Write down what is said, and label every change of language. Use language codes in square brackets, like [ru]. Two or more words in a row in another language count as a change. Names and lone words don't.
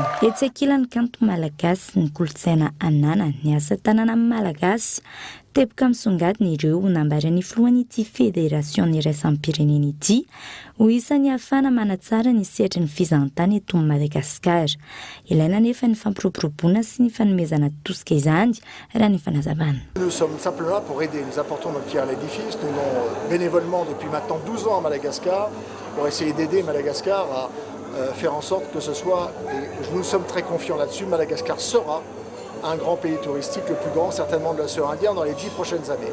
[mg] Etsy ankilany kanto malagasy ny kolontsaina anana ny asa tanana amin'ny malagasy. Teboka misongadina ireo nambarany filohan'ny ity fédération iraisam-pirenena ity ho isan'ny ahafana manatsara ny sehatra ny fizahantany eto Madagasikara. Ilaina nefa ny fampiroboroboana sy ny fanomezana tosika izany raha ny fanazavana. [fr] Nous sommes simplement là pour aider. Nous apportons notre pierre à l'édifice. Nous venons bénévolement depuis maintenant 12 ans à Madagascar pour essayer d'aider Madagascar à faire en sorte que ce soit, et nous sommes très confiants là-dessus, Madagascar sera un grand pays touristique, le plus grand certainement de l'océan Indien dans les 10 prochaines années.